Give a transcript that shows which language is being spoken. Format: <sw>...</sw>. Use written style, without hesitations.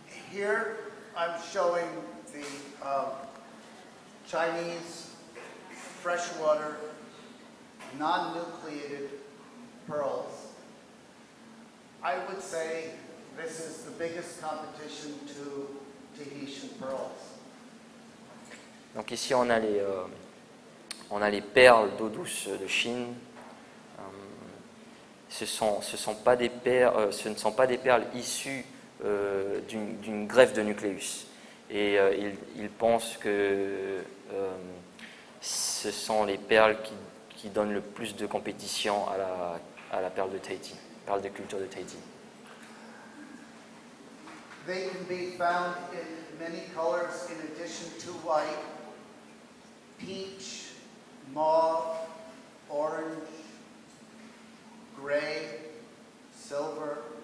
<en>Here I'm showing the Chinese freshwater non-nucleated pearls. I would say this is the biggest competition to Tahitian pearls.</en> <fr>Donc ici on a les perles d'eau douce de Chine. Ce ne sont pas des perles issues d'une greffe de nucléus. Et ils pensent que ce sont les perles qui donnent le plus de compétition à la perle de Tahiti, perle de culture de Tahiti.</fr> <en>They can be found in many colors in addition to white: peach, mauve, orange, gray, silver.</en>